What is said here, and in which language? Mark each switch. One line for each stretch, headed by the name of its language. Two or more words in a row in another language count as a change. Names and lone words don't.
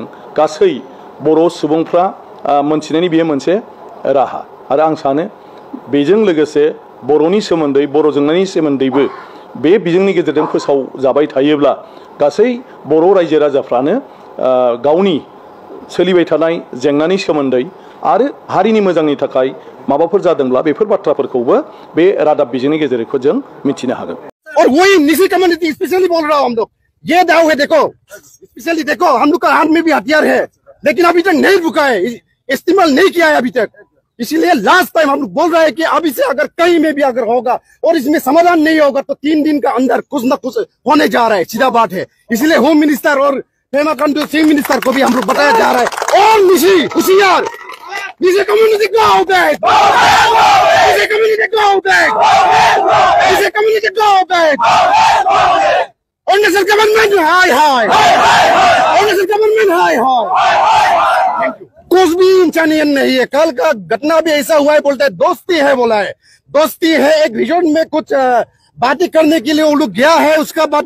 Bodo: गासै बर' सुबुंफ्रा मोनथिनायनि बेयो मोनसे राहा आरो आं सानो बेजों लोगोसे बर'नि सोमोन्दै बर' जोंनायनि सोमोन्दैबो बे बिजोंनि गेजेरजों फोसावजाबाय थायोब्ला गासै बर' रायजो राजाफ्रानो गावनि सोलिबाय थानाय जेंनानि सोमोन्दै आरो हारिनि मोजांनि थाखाय माबाफोर जादोंब्ला बेफोर बाथ्राफोरखौबो बे रादाब बिजोंनि गेजेरजों जों मिथिनो हागोन।
Hindi: और वही निजी कम्युनिटी स्पेशली बोल रहा हूँ हम लोग ये दाव है देखो स्पेशली देखो हम लोग का हाथ में भी हथियार है लेकिन अभी तक नहीं रुका है इस्तेमाल नहीं किया है अभी तक इसीलिए
English: last time
Hindi: हम लोग बोल रहे हैं कि अभी से अगर कहीं में भी अगर होगा और इसमें समाधान नहीं होगा तो 3 दिन का अंदर कुछ न कुछ होने जा रहा है सीधा बात है इसलिए
English: home minister
Hindi: और पेमा खांडू
English: chief minister
Hindi: को भी हम लोग बताया जा रहा है और निजी होशियार निजी कम्युनिटी
English: go back
Hindi: निजी कम्युनिटी
English: go back
Hindi: निजी कम्युनिटी
English: go back
Hindi: अरुणाचल गवर्नमेंट हाय अरुणाचल गवर्नमेंट हाय कुछ भी इंसानियत नहीं है कल का घटना भी ऐसा हुआ है बोलता है दोस्ती है बोला है दोस्ती है एक रिजॉर्ट में कुछ बातें करने के लिए वो लोग गया है उसका बाद